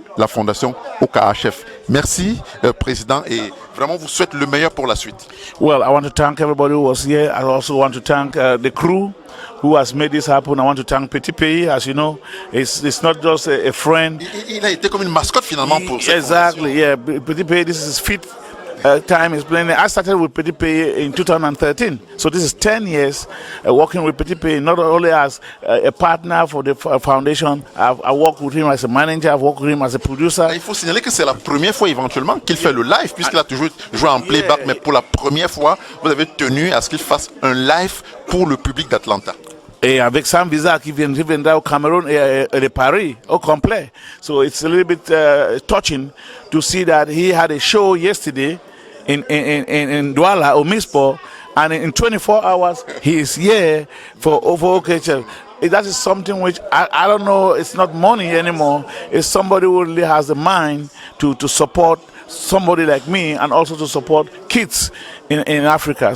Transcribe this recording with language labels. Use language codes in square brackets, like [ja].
[fr] la fondation OKHF. Merci, Président, et vraiment vous souhaite le meilleur pour la suite. [en] Well, I want to thank everybody who was here. I also want to thank the crew who has made this happen. I want to thank Petit Pays. As you know, it's not just a friend. [fr] Il a été comme une mascotte finalement pour cette [en] Exactly, yeah. Petit Pays, this is his fifth time is playing. I started with Petit Pays in 2013, so this is 10 years working with Petit Pays, not only as a partner for the foundation. I work with him as a manager, I've worked with him as a producer. [fr] Il faut signaler que c'est la première fois éventuellement qu'il fait le live, puisqu'il a toujours joué en playback, mais pour la première fois, vous avez tenu à ce qu'il fasse un live pour le public d'Atlanta. Et avec Sam Visa qui vient au Cameroun et de Paris au complet. [en] So it's a little bit touching to see that he had a show yesterday in Douala or Mispo, and in 24 hours he is here for OKHF. That is something which I don't know, it's not money anymore. It's somebody who really has the mind to support somebody like me and also to support kids in Africa.